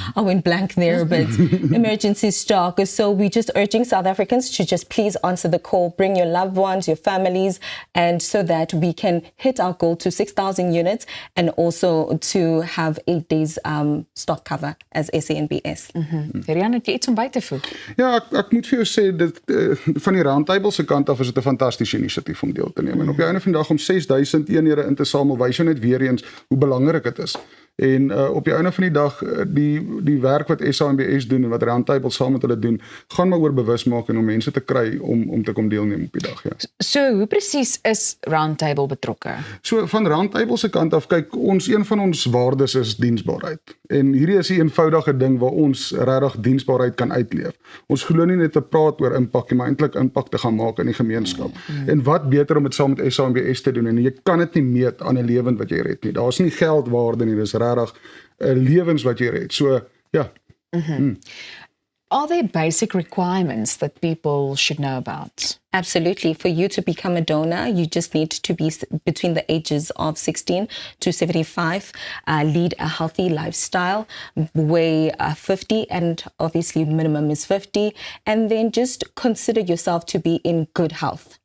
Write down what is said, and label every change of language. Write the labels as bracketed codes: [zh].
[en] I went blank there, but emergency stock. So we're just urging South Africans to just please answer the call, bring your loved ones, your families, and so that we can hit our goal to 6,000 units and also to have 8 days stock cover as SANBS. [af] Rian, het jy iets om by te voeg? Ja, ek moet vir jou sê dit van die Roundtable se kant af is dit 'n fantastiese inisiatief om deel te neem. En op die einde van die dag om 6,000 eenhede in te samel, wys jou net weer eens hoe belangrik dit is. En op die einde van die dag die werk wat SANBS doen en wat Roundtable saam met hulle doen, gaan maar oor bewusmaking om mense te kry om te kom deelneem op die dag, ja. So, hoe presies is Roundtable betrokke? So van Roundtable se kant af, kyk, een van ons waardes is diensbaarheid. En hierdie is 'n eenvoudige ding waar ons regtig diensbaarheid kan uitleef. Ons glo nie net te praat oor impak nie, maar eintlik impak te gaan maak in die gemeenskap. En wat beter om dit saam met SANBS te doen, en jy kan dit nie meet aan 'n lewend wat jy red nie. Daar's nie geldwaarde nie, dis regtig 'n lewens wat jy red. So, ja. [en] Are there basic requirements that people should know about? Absolutely. For you to become a donor, you just need to be between the ages of 16 to 75, lead a healthy lifestyle, weigh 50, and obviously minimum is 50, and then just consider yourself to be in good health.